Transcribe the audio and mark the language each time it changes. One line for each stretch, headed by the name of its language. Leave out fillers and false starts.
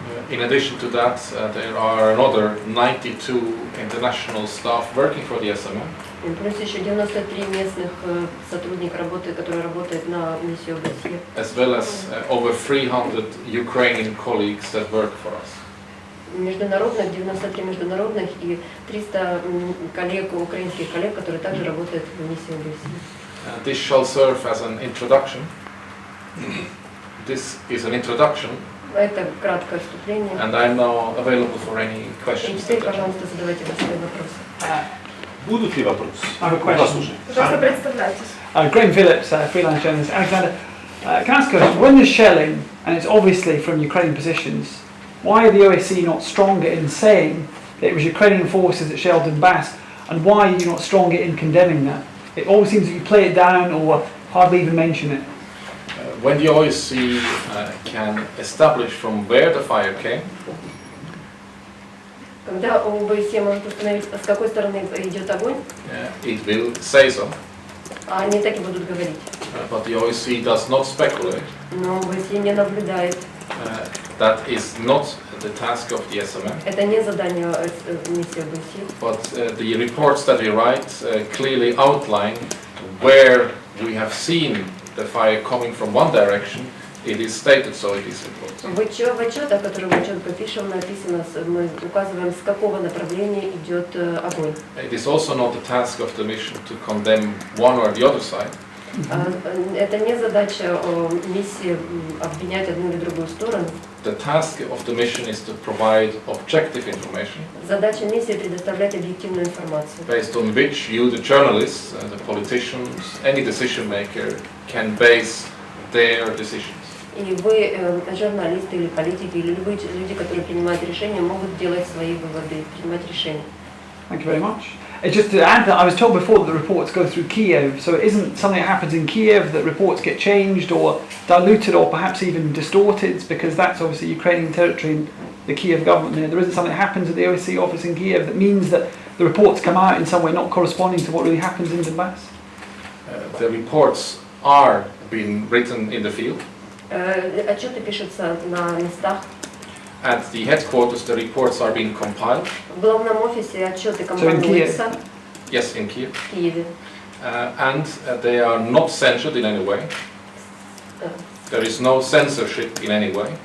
English: In addition to that, there are another 92 international staff working for the SMO.
Russian: Плюс еще 93 местных сотрудника которые работают на миссию ОБСЕ.
English: As well as over 300 Ukrainian colleagues that work for us.
Russian: Международных, 93 международных и 300 коллег, украинских коллег, которые также работают в миссии ОБСЕ.
English: This shall serve as an introduction. This is an introduction.
Russian: Это краткое вступление.
English: And I'm now available for any questions.
Russian: Теперь, пожалуйста, задавайте свои вопросы. Будут ли вопросы?
English: I have a question.
Russian: Пожалуйста, представляйтесь.
English: Graham Phillips, freelance journalist. Alexander, can I ask a question? When there's shelling, and it's obviously from Ukrainian positions, why are the OSCE not stronger in saying that it was Ukrainian forces that shelled Donbass, and why are you not stronger in condemning that? It always seems that you play it down or hardly even mention it. When the OSCE can establish from where the fire came,
Russian: Когда ОБСЕ может установить, с какой стороны идет огонь,
English: it will say so.
Russian: они так и будут говорить.
English: But the OSCE does not speculate.
Russian: Но ОСCЕ не наблюдает.
English: That is not the task of the SMM.
Russian: Это не задание миссии ОСCE.
English: But the reports that we write clearly outline where we have seen the fire coming from one direction. It is stated so in these reports.
Russian: В отчетах, которые мы четко пишем, написано, мы указываем, с какого направления идет огонь.
English: It is also not the task of the mission to condemn one or the other side.
Russian: Это не задача миссии обвинять одну или другую сторону.
English: The task of the mission is to provide objective information.
Russian: Задача миссии предоставлять объективную информацию.
English: Based on which you, the journalists, the politicians, any decision maker can base their decisions.
Russian: И вы, журналисты или политики, или любые люди, которые принимают решения, могут делать свои выводы, принимать решения.
English: Thank you very much. It's just to add that I was told before that the reports go through Kiev, so it isn't something that happens in Kiev that reports get changed or diluted or perhaps even distorted, because that's obviously Ukrainian territory and the Kiev government there. There isn't something that happens at the OSCE office in Kiev that means that the reports come out in some way not corresponding to what really happens in Donbass. The reports are being written in the field.
Russian: Отчеты пишутся на местах.
English: At the headquarters, the reports are being compiled.
Russian: В главном офисе отчеты компилируются.
English: Yes, in Kiev.
Russian: В Киеве.
English: And they are not censored in any way. There is no censorship in any way.